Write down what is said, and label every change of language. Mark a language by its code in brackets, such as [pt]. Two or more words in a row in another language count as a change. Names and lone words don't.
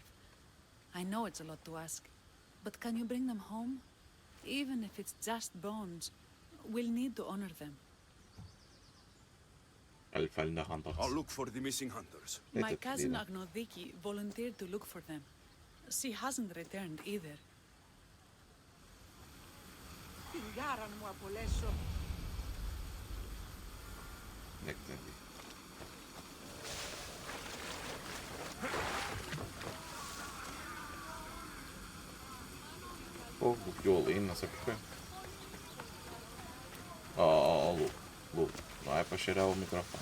[en] I know it's a lot to ask, but can you bring them home? Even if it's just bones, we'll need to honor them. I'll find the hunters. I'll look for the missing hunters. My cousin Agnodiki volunteered to look for them. She hasn't returned either. [el] Φιλιάρα μου απολέσω. [pt] Onde é que tem? Pô, bloqueou ali, não sei porquê. Oh, Lu, não é para cheirar o microfone.